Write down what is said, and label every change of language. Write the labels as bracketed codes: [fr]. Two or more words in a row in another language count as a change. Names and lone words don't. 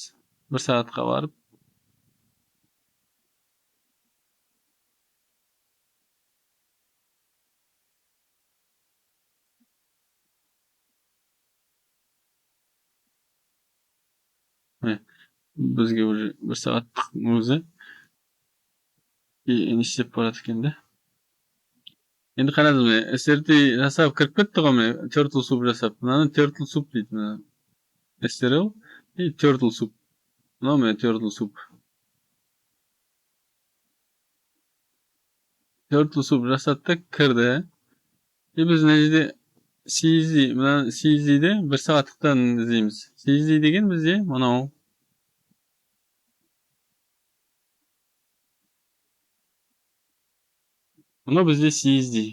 [kk] 1 сағатқа барып, бізге уже 1 сағаттық өзі не істеп барады екен да. Енді қараңыз міне, SRT жасап кіріп кетті ғой міне, [en] turtle soup жасап. [kk] Мынаны [en] turtle soup [kk] дейді мына. SRL и [en] turtle soup. [kk] Мынау міне [en] turtle soup. Turtle soup [kk] жасады да кірді. И біз мына жерде CSV, мына CSV-де 1 сағаттықтан іздейміз. CSV деген бізде мынау. Мынау бізде CSV.